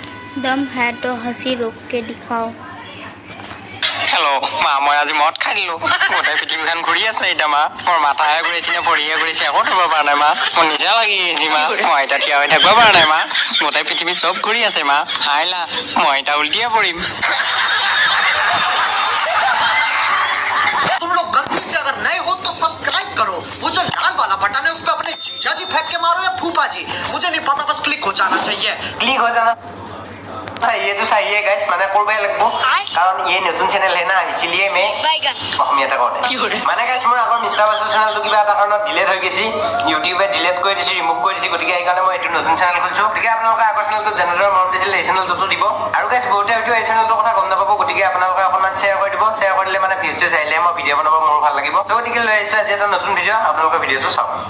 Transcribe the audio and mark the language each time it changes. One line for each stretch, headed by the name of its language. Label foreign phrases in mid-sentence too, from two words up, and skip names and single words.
Hindi: दम है तो हंसी रोक के दिखाओ।
Assamese: হেল্ল' মা মই আজি মদ খাই দিলোঁ গোটেই পৃথিৱীখন ঘূৰি আছে এতিয়া মা মোৰ মাথাহে ঘূৰিছে নে ভৰিহে ঘূৰিছে একো থ'ব পৰা নাই মা মোৰ নিজে লাগি আহিছে মা মই এতিয়া থিয় হৈ থাকিব পৰা নাই মা গোটেই পৃথিৱীত চব ঘূৰি আছে মা আহিলা মই এতিয়া উল্টিয়ে পৰিম।
Hindi: तुम लोग गलती से अगर नए हो तो सब्सक्राइब करो, वो जो लाल वाला बटन है उस पर अपने जीजा जी फेंक के मारो या फूफा जी, मुझे नहीं पता, बस क्लिक हो जाना चाहिए। क्लिक हो जाना चाहिए तो चाहिए गाइस मैंने कर लगभग कारण ये नতুন चैनल है ना इसलिए मैं
Assamese: অসমীয়াতে কওঁতে মানে গাইস মোৰ আগৰ মিষ্টাৰ বাছৰ চেনেলটো কিবা এটা কাৰণত ডিলিট হৈ গৈছে ইউটিউবে ডিলিট কৰি দিছে ৰিমুভ কৰি দিছে গতিকে সেইকাৰণে মই এইটো নতুন চেনেল খুলিছোঁ গতিকে আপোনালোকে আগৰ চেনেলটো যেনেদৰে মৰম দিছিলে এই চেনেলটো দিব আৰু গাইস বহুতে হয়তো এই চেনেলটোৰ কথা গম নাপাব গতিকে আপোনালোকে অকণমান শ্বেয়াৰ কৰি দিব শ্বেয়াৰ কৰিলে মানে ভিউজ আহিলে মই ভিডিঅ' বনাব মোৰ ভাল লাগিব চ' গতিকে লৈ আহিছোঁ আজি এটা নতুন ভিডিঅ' আপোনালোকে ভিডিঅ'টো চাওক।